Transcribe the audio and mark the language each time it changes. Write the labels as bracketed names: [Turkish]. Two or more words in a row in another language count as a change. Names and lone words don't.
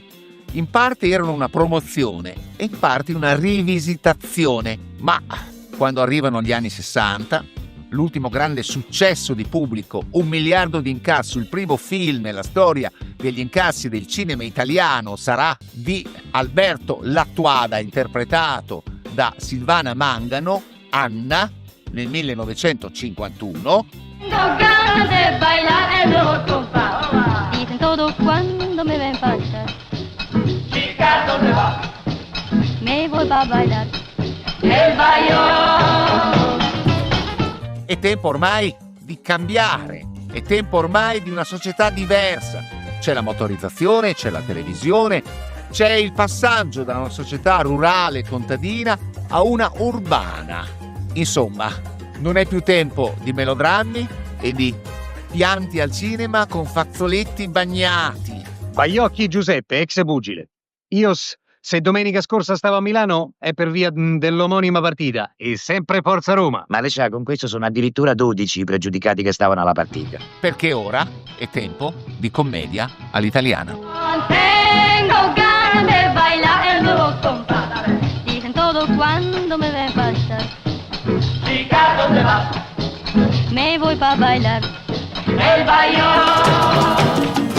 [Italian] In parte erano una promozione e in parte una rivisitazione, ma quando arrivano gli anni 60, l'ultimo grande successo di pubblico, 1 miliardo di incasso, il primo film nella storia degli incassi del cinema italiano sarà di Alberto Lattuada, interpretato da Silvana Mangano, Anna, nel 1951. [Spanish] Tengo ganas de bailar el rock compás. Dicen todo cuando me ven pasar. Chica, ¿dónde va? Me voy a bailar el bailón. [Italian] È tempo ormai di cambiare, è tempo ormai di una società diversa. C'è la motorizzazione, c'è la televisione, c'è il passaggio da una società rurale contadina a una urbana. Insomma, non è più tempo di melodrammi e di pianti al cinema con fazzoletti bagnati. Baiocchi Giuseppe, ex pugile. Se domenica scorsa stavo a Milano è per via dell'omonima partita e sempre Forza Roma. Ma le sa, con questo sono addirittura 12 i pregiudicati che stavano alla partita. Perché ora è tempo di commedia all'italiana. [Spanish] Tengo ganas de bailar el rock compás. Dicen todo cuando me ven pasar. Chica, ¿dónde vas? Me voy a bailar el bailón.